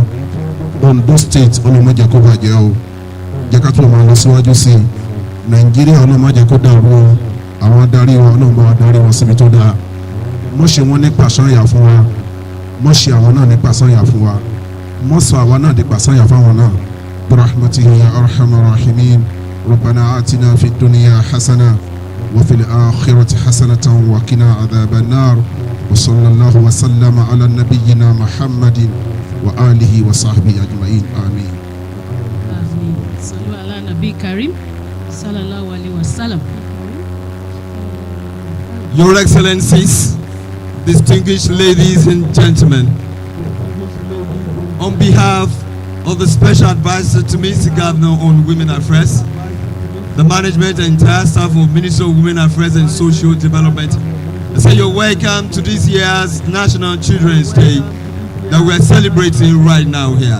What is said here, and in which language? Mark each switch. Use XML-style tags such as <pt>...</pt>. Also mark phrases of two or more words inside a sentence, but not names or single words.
<yo>Ondo State, Ọlọ́run má jẹ́ kó bàjẹ́ o. Jẹ́ ká tó máa lọ síwájú sí i. Nàìjíríà, Ọlọ́run má jẹ́ kó dàrú o. Àwọn adarí wọn, Ọlọ́run bá wa darí wọn síbi tó dáa. Mọ́ ṣe wọ́n ní pàṣányà fún wa. Mọ́ ṣe àwọn náà ní pàṣányà fún wa. Mọ́ sọ àwa náà di pàṣányà fáwọn náà.</yo> <ar>برحمته يا أرحم الراحمين. ربنا آتنا في الدنيا حسنة وفي الآخرة حسنة وقنا عذاب النار. وصلى الله وسلم على نبينا محمد وعلى آله وصحبه أجمعين. Amin. آمين. صلوا على نبي كريم. صلى الله عليه وسلم.</ar> <en>Your Excellencies, distinguished ladies and gentlemen, on behalf of the Special Advisor to Mr. Governor on Women Affairs, the management and entire staff of Ministry of Women Affairs and Social Development, I say you're welcome to this year's National Children's Day that we're celebrating right now here.</en>